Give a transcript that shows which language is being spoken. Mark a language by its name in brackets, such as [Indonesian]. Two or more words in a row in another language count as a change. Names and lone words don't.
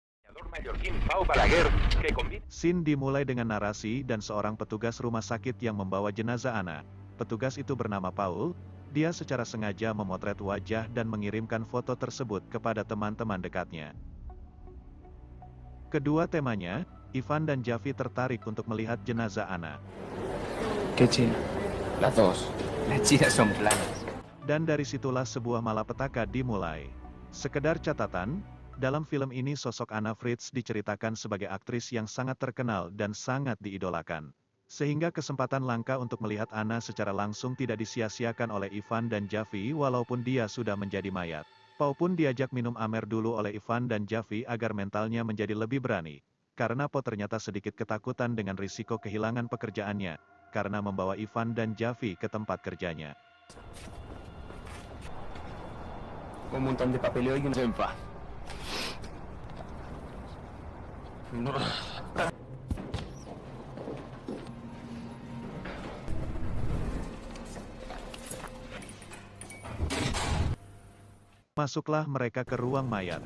[Indonesian] Scene dimulai dengan narasi dan seorang petugas rumah sakit yang membawa jenazah Anna. Petugas itu bernama Paul, dia secara sengaja memotret wajah dan mengirimkan foto tersebut kepada teman-teman dekatnya. Kedua temanya, Ivan dan Javi tertarik untuk melihat jenazah Anna. [Spanish] ¿Qué China? Las dos. Las chinas son planas. [Indonesian] Dan dari situlah sebuah malapetaka dimulai. Sekedar catatan, dalam film ini sosok Anna Fritz diceritakan sebagai aktris yang sangat terkenal dan sangat diidolakan. Sehingga kesempatan langka untuk melihat Anna secara langsung tidak disia-siakan oleh Ivan dan Javi walaupun dia sudah menjadi mayat. Pau pun diajak minum amer dulu oleh Ivan dan Javi agar mentalnya menjadi lebih berani. Karena Pau ternyata sedikit ketakutan dengan risiko kehilangan pekerjaannya, karena membawa Ivan dan Javi ke tempat kerjanya. [Spanish] Un montón de papeleo y un en paz. [Indonesian] Masuklah mereka ke ruang mayat.